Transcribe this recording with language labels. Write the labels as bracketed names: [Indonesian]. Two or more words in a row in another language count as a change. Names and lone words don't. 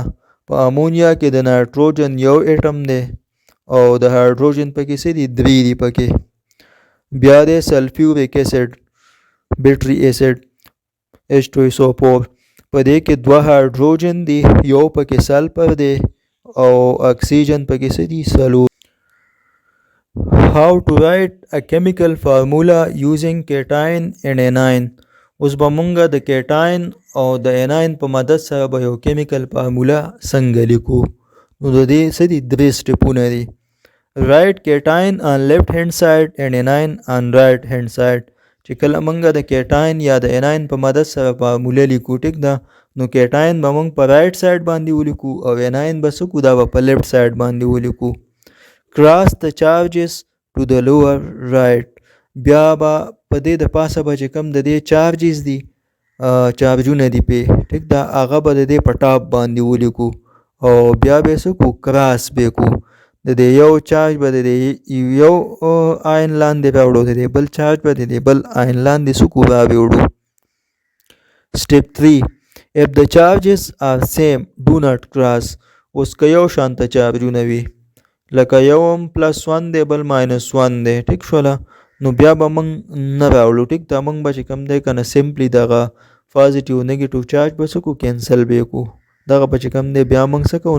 [Pashto] په امونیا کې د نایټروجن یو ایټم دی او د هایدروجن پکې څه دي؟ 3 دي پکې. بیا د [English] sulfuric acid battery acid [Pashto] H2SO4. په دې کې 2 هایدروجن دي، یو پکې سلفر دی او اکسیجن پکې څه دي؟ 4. [English] How to write a chemical formula using cation and anion. [Pashto] اوس به مونږ د کیټاین او د اناین په مدد سره به یو [English] chemical formula [Pashto] څنګه لیکو. نو د دې څه دي؟ 3 سټیپونه دي. [English] Write cation on left hand side and anion on right hand side. [Pashto] چې کله مونږ د کیټاین یا د اناین په مدد سره فارموله لیکو، ټیک ده، نو کیټاین به مونږ په [English] right side [Pashto] باندې ولیکو او اناین به څه کو؟ دا به په [English] left side [Pashto] باندې ولیکو. [English] Cross the charges to the lower right. [Pashto] بیا به په دې د پاسه به چې کوم د دې چارجز دي چارجونه دي پې، ټیک ده، هغه به د دې په ټاپ باندې ولیکو او بیا به یې څه کو؟ کراس به کو. د دې یو چارج به د دې یو آین لاندې راوړو، د دې بل چارج به د دې بل آین لاندې څه کو؟ راوړو. [English] Step 3 If the charges are same do not cross. [Pashto] اوس که یو شانته چارجونه وي لکه یو هم +1 دی بل -1 دی، ټیک شوله، نو بیا به موږ نه راوړو. ټیک ده. موږ به چې کوم دی که نه سمپلی دغه [English] positive negative charge [Pashto] به څه کو؟ کینسل به کو. دغه به چې کوم دی بیا موږ څه کوو؟